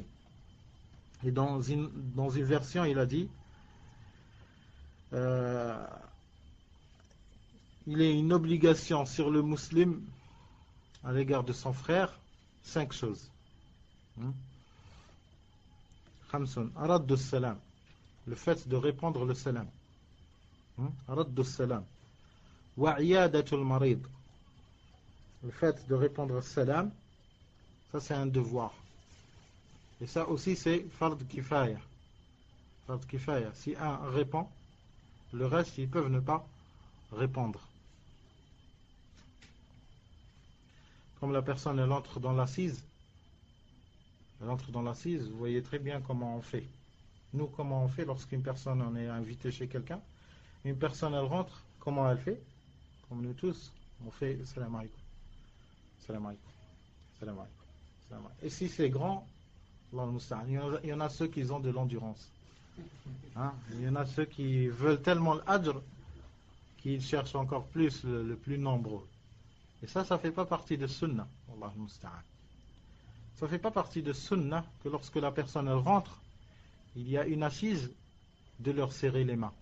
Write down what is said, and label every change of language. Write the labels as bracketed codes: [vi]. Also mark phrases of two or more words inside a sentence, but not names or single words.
[fr] Et dans une version, il a dit il est une obligation sur le musulman à l'égard de son frère 5 choses. [ar] خمس رد السلام, [fr] le fait de répondre le salam. [ar] رد السلام وعيادة المريض, [fr] le fait de répondre le salam, ça c'est un devoir. Et ça aussi c'est [ar] فرض كفاية. فرض كفاية. [fr] Si un répond, le reste ils peuvent ne pas répondre. Comme la personne, elle entre dans l'assise, vous voyez très bien comment on fait. Nous, comment on fait lorsqu'une personne, on est invité chez quelqu'un, une personne, elle rentre, comment elle fait? Comme nous tous, on fait [ar] سلام عليكم, سلام عليكم, سلام عليكم, سلام عليكم. [fr] Et si c'est grand, il y en a ceux qui ont de l'endurance. Hein? Il y en a ceux qui veulent tellement l'ajr qu'ils cherchent encore plus le plus nombreux. Et ça ne fait pas partie de sunnah. [ar] الله المستعان. [fr] Ça ne fait pas partie de sunnah que lorsque la personne elle rentre, il y a une assise de leur serrer les mains.